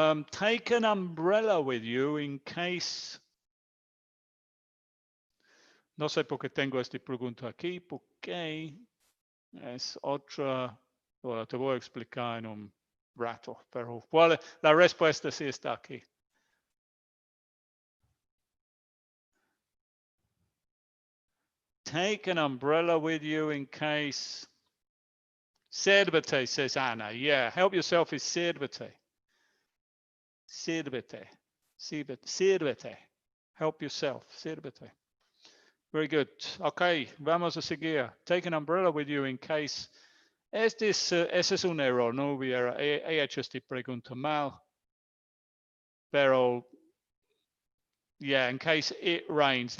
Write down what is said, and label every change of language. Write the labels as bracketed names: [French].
[English] Take an umbrella with you in case. [Spanish] No sé por qué tengo esta pregunta aquí, porque es otra. Bueno, te voy a explicar en un rato, pero la respuesta sí está aquí. [English] Take an umbrella with you in case. Sírvete, says Anna. Yeah, help yourself is sírvete. Sírvete. Sírvete. Help yourself. Sírvete. Very good. [Spanish] Okay, vamos a seguir. [English] Take an umbrella with you in case. [Spanish] Ese es un error, no hubiera. He hecho esta pregunta mal. [English] Pero, yeah, in case it rains.